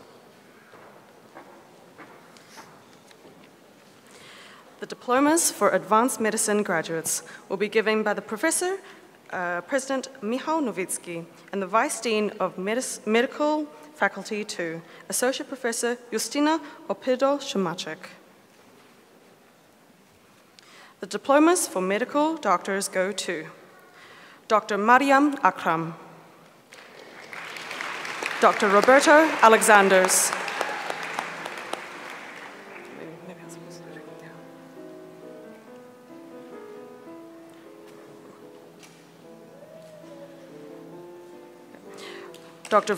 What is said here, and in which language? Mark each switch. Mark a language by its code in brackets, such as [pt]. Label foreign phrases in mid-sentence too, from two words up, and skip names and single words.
[en] The diplomas for advanced medicine graduates will be given by the professor, President Michał Nowicki, and the vice dean of medical faculty to Associate Professor Justyna Opydo-Szymaszek. The diplomas for medical doctors go to Dr. Mariam Akram, Dr. Roberto Alexanders, Dr.